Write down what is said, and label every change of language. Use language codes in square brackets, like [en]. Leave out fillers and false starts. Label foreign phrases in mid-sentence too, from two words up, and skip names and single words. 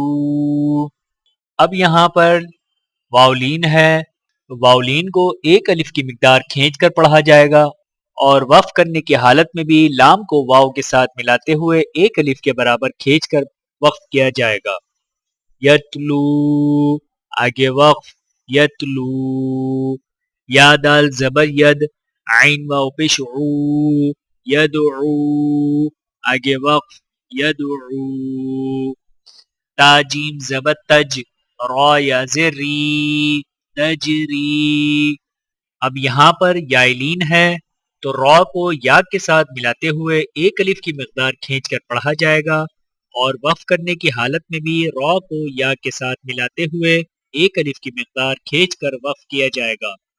[ur] اب یہاں پر واولین ہے، واولین کو ایک الف کی مقدار کھینچ کر پڑھا جائے گا، اور وقف کرنے کی حالت میں بھی لام کو واو کے ساتھ ملاتے ہوئے ایک الف کے برابر کھینچ کر وقف کیا جائے گا. یتلو. آگے وقف یتلو. یا دال زبر ید، عین واو پیش عو، یدعو. آگے وقف یدعو. تا جیم زبر تج، را یا زری، تجری. اب یہاں پر یائلین ہے تو را کو یا کے ساتھ ملاتے ہوئے ایک الف کی مقدار کھینچ کر پڑھا جائے گا، اور وقف کرنے کی حالت میں بھی را کو یا کے ساتھ ملاتے ہوئے ایک الف کی مقدار کھینچ کر وقف کیا جائے گا.